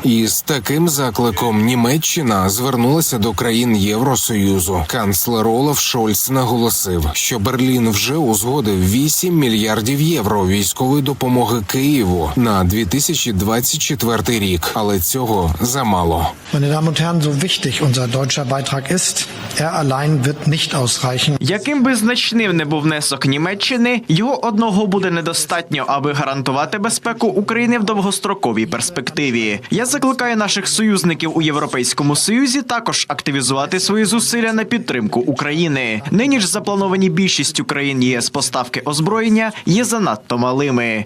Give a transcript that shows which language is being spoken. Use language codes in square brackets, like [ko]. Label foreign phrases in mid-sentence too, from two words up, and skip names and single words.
[uk] І з таким закликом Німеччина звернулася до країн Євросоюзу. Канцлер Олаф Шольц наголосив, що Берлін вже узгодив 8 мільярдів євро військової допомоги Києву на 2024 рік. Але цього замало. [de] Meine Damen und Herren, so wichtig unser deutscher Beitrag ist, er allein wird nicht ausreichen. [uk] Яким би значним не був внесок Німеччини, його одного буде недостатньо, аби гарантувати безпеку України в довгостроковій перспективі. Я закликаю наших союзників у Європейському Союзі також активізувати свої зусилля на підтримку України. Нині ж заплановані більшістю країн ЄС поставки озброєння є занадто малими.